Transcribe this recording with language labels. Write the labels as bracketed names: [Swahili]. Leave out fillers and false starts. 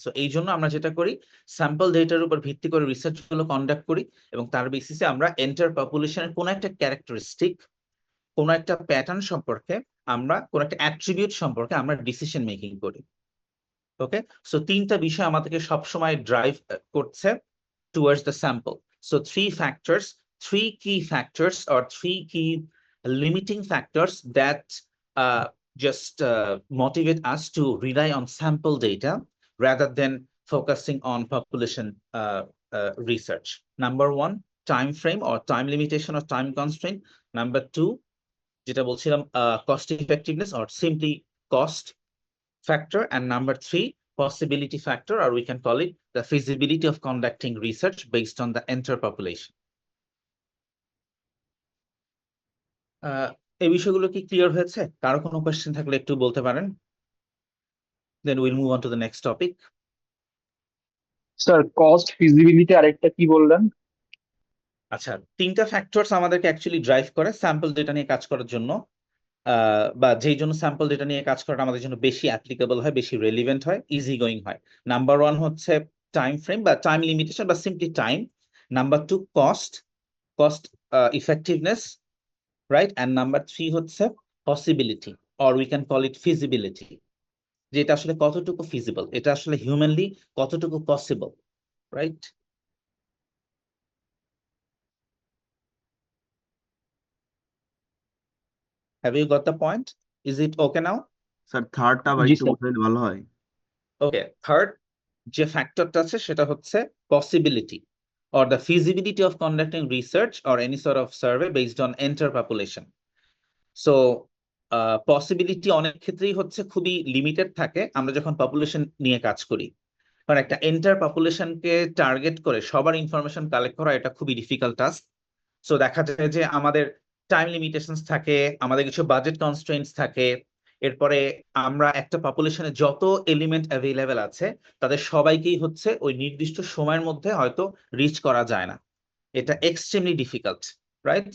[Bangla] So এই জন্য আমরা যেটা করি, স্যাম্পল ডেটার উপর ভিত্তি করে রিসার্চ গুলো কন্ডাক্ট করি, এবং তার বেসিসে আমরা এন্টার পপুলেশনের কোনো একটা ক্যারেক্টারিস্টিক, কোনো একটা প্যাটার্ন সম্পর্কে, আমরা কোনো একটা অ্যাট্রিবিউট সম্পর্কে আমরা ডিসিশন মেকিং করি। ওকে, সো তিনটা বিষয় আমাদেরকে সবসময় ড্রাইভ করছে [English] towards the sample. So three key factors or three key limiting factors that just motivate us to rely on sample data rather than focusing on population research. Number one, time frame or time limitation or time constraint. Number two, [Bangla] যেটা বলছিলাম [English] cost effectiveness or simply cost factor. And number three, possibility factor, or we can call it the feasibility of conducting research based on the entire population. [Bangla] এই বিষয়গুলো কি clear হয়েছে? কারো কোনো question থাকলে একটু বলতে পারেন, [English] then we'll move on to the next topic. [Bangla] Sir cost feasibility আরেকটা কি বললেন? আচ্ছা, তিনটা ফ্যাক্টরস আমাদেরকে অ্যাকচুয়ালি ড্রাইভ করে স্যাম্পল ডেটা নিয়ে কাজ করার জন্য, বা যেই জন্য স্যাম্পল ডেটা নিয়ে কাজ করাটা আমাদের জন্য বেশি অ্যাপ্লিকেবল হয়, বেশি রেলিভেন্ট হয়, ইজি গোয়িং হয়। নাম্বার ওয়ান হচ্ছে টাইম ফ্রেম বা টাইম লিমিটেশন বা simply time. [English] Number two cost effectiveness, right? And number three হচ্ছে possibility, or we can call it feasibility, [Bangla] যে এটা আসলে কতটুকু [English] feasible, এটা আসলে humanly কতটুকু possible, right? Have you got the point? Is it okay now? [Bangla] Sir থার্ডটা আবার জি একটু স্যার। বললে ভালো হয়। [English] Okay, third [Bangla] যে ফ্যাক্টরটা আছে সেটা হচ্ছে [English] possibility or the feasibility of conducting research or any sort of survey based on entire population. [Bangla] So possibility অনেক ক্ষেত্রেই হচ্ছে খুবই লিমিটেড থাকে আমরা যখন পপুলেশন নিয়ে কাজ করি, কারণ একটা এন্টার পপুলেশনকে টার্গেট করে সবার ইনফরমেশন কালেক্ট করা এটা খুবই ডিফিকাল্ট টাস্ক। সো দেখা যায় যে আমাদের টাইম লিমিটেশনস থাকে, আমাদের কিছু বাজেট কনস্ট্রেন্টস থাকে, এরপরে আমরা একটা পপুলেশনে যত এলিমেন্ট অ্যাভেলেবেল আছে তাদের সবাইকেই হচ্ছে ওই নির্দিষ্ট সময়ের মধ্যে হয়তো রিচ করা যায় না, এটা এক্সট্রিমলি ডিফিকাল্ট, রাইট?